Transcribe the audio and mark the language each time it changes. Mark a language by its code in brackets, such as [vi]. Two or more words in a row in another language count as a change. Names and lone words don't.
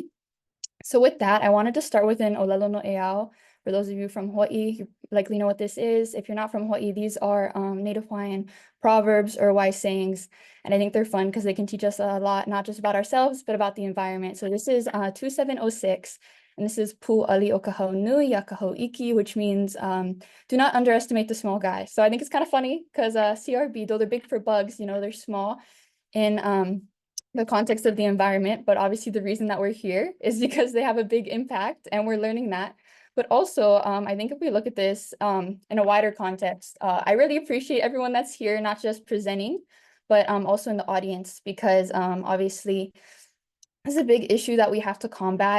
[en] So with that, I wanted to start with an [haw] olelo no eau. [en] For those of you from Hawaii, you likely know what this is. If you're not from Hawaii, these are Native Hawaiian proverbs or wise sayings. And I think they're fun because they can teach us a lot, not just about ourselves, but about the environment. So this is 2706, and this is [haw] Pu ali o ka hau nui a ka hau iki, [en] which means do not underestimate the small guy. So I think it's kind of funny because CRB, though they're big for bugs, you know, they're small in the context of the environment, but obviously the reason that we're here is because they have a big impact and we're learning that. But also, I think if we look at this in a wider context, I really appreciate everyone that's here, not just presenting, but also in the audience, because obviously this is a big issue that we have to combat.